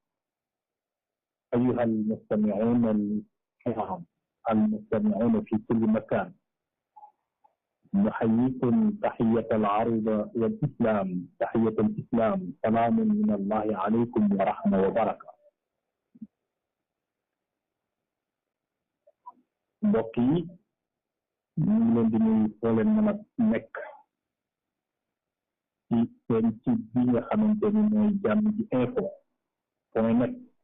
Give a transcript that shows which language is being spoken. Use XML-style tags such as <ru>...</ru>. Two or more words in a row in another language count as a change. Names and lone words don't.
<ar>أيها المستمعون الكرام المستمعون في كل مكان، نحييكم تحية العرض والإسلام، تحية الإسلام، سلام من الله عليكم ورحمة وبركة.</ar> <wo>mbokk yi ñu ngi leen di nuyu foo leen mën a nekk ci seen site bi nga xamante ni mooy Jamm ji info point net.</wo>